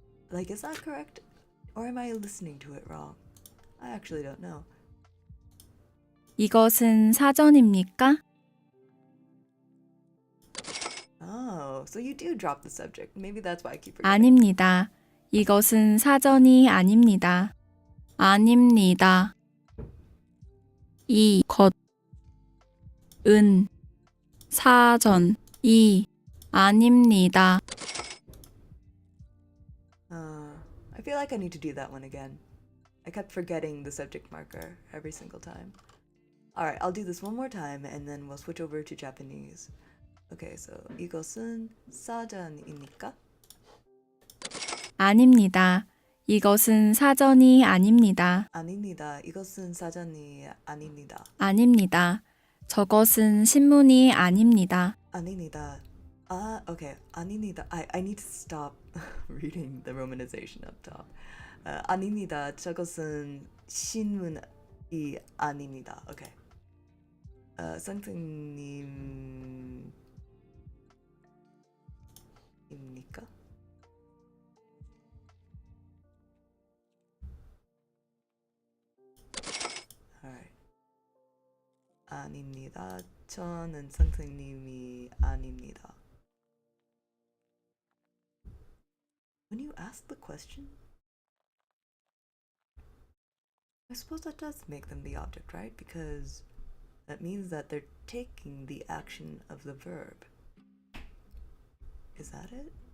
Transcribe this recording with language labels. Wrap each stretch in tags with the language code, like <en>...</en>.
<en>Like, is that correct? Or am I listening to it wrong? I actually don't know.</en> <ko>이것은 사전입니까?</ko> <en>Oh, so you do drop the subject. Maybe that's why I keep forgetting.</en> <ko>아닙니다. 이것은 사전이 아닙니다. 아닙니다. 이것은 사전이 아닙니다.</ko> <en>I feel like I need to do that one again. I kept forgetting the subject marker every single time. Alright, I'll do this one more time and then we'll switch over to Japanese. Okay, so</en> <ko>이것은 사전입니까? 아닙니다. 이것은 사전이 아닙니다. 아닙니다. 이것은 사전이 아닙니다. 아닙니다. 저것은 신문이 아닙니다. 아닙니다. Okay. 아닙니다.</ko> <en>I need to stop reading the romanization up top.</en> <ko>아닙니다. 저것은 신문이 아닙니다. Okay. 선생님입니까? Alright. 아닙니다. 저는 선생님이 아닙니다.</ko> <en>When you ask the question, I suppose that does make them the object, right? Because that means that they're taking the action of the verb. Is that it?</en>